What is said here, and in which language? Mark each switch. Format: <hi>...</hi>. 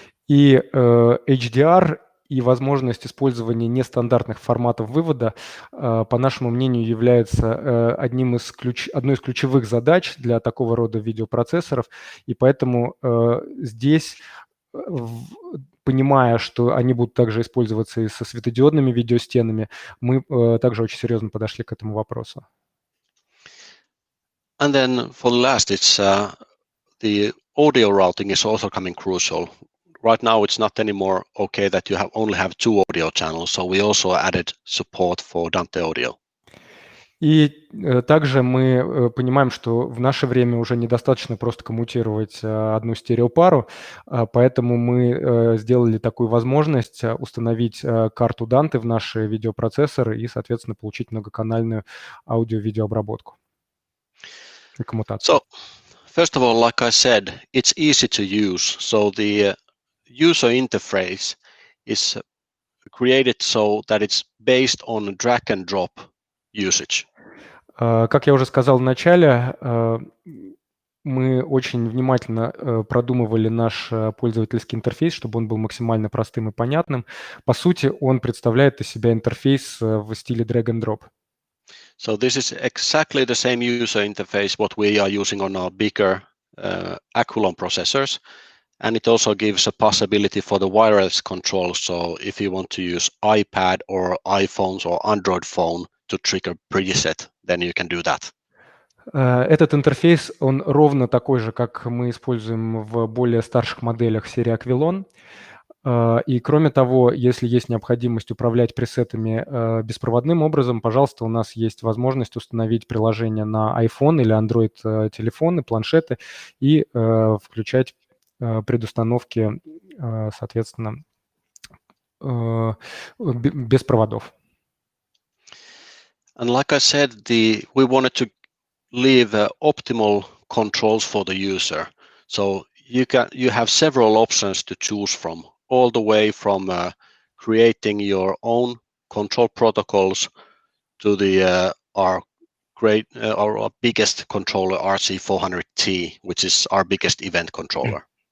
<ru>И HDR и возможность использования нестандартных форматов вывода, по нашему мнению, является одной из ключевых задач для такого рода видеопроцессоров. И поэтому здесь, понимая, что они будут также использоваться и со светодиодными видеостенами, мы также очень серьезно подошли к этому вопросу.</ru> <en>And then for the last, it's the audio routing is also coming crucial. Right now, it's not anymore okay that you only have 2 audio channels, so we also added support for Dante audio.</en> <ru>И также мы понимаем, что в наше время уже недостаточно просто коммутировать одну стереопару, поэтому мы сделали такую возможность установить карту Dante в наши видеопроцессоры и, соответственно, получить многоканальную аудио-видеообработку и коммутацию.</ru> <en>So, first of all, like I said, it's easy to use. So the user interface is created so that it's based on drag and drop usage.</en> <ru>Как я уже сказал в начале, мы очень внимательно продумывали наш пользовательский интерфейс, чтобы он был максимально простым и понятным. По сути, он представляет из себя интерфейс в стиле drag and drop.</ru> <en>So this is exactly the same user interface what we are using on our bigger Aculon processors. And it also gives a possibility for the wireless control. So if you want to use iPad or iPhones or Android phone to trigger preset, then you can do that.</en> <ru>Этот интерфейс, он ровно такой же, как мы используем в более старших моделях серии Aquilon. И кроме того, если есть необходимость управлять пресетами беспроводным образом, пожалуйста, у нас есть возможность установить приложение на iPhone или Android телефоны, планшеты и включать предустановки, соответственно, без проводов.</ru> <en>And like I said, we wanted to leave optimal controls for the user. So you have several options to choose from, all the way from creating your own control protocols to our biggest controller RC400T, which is our biggest event controller.</en>